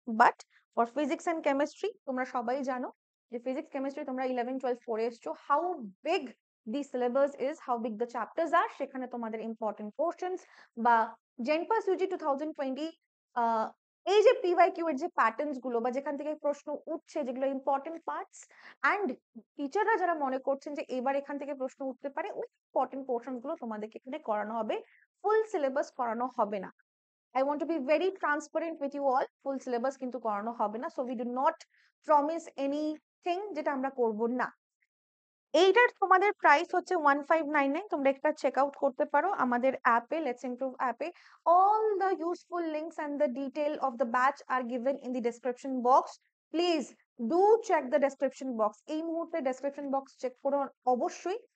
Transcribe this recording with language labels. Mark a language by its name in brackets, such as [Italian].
[Bangla] But for physics and chemistry, তোমরা সবাই জানো যে ফিজিক্স কেমিস্ট্রি তোমরা 11-12 পড়ে এসছো, [English] how big the syllabus is, how big the chapters are, [Bangla] সেখানে তোমাদের ইম্পর্টেন্ট পোর্শনস বা জেনপাস ইউজি 2020 এই যে পিওয়াইকিউ এর যে প্যাটার্নস গুলো বা যেখান থেকে প্রশ্ন উঠছে, যেগুলো ইম্পর্টেন্ট পার্টস, অ্যান্ড টিচাররা যারা মনে করছেন যে এবার এখান থেকে প্রশ্ন উঠতে পারে, ওই ইম্পর্টেন্ট পোর্শন গুলো তোমাদেরকে এখানে করানো হবে, ফুল সিলেবাস করানো হবে না। [English] I want to be very transparent with you all, full syllabus [Bangla] কিন্তু করানো হবে না, [English] so we do not promise anything [Bangla] যেটা আমরা করব না। এইটার তোমাদের প্রাইস হচ্ছে 1599, তোমরা একটা চেক আউট করতে পারো আমাদের অ্যাপে, লেটস ইমপ্রুভ অ্যাপে। [English] All the useful links and the detail of the batch are given in the description box. Please do check the description box, [Bangla] এই মুহূর্তে ডেসক্রিপশন বক্স চেক করো অবশ্যই।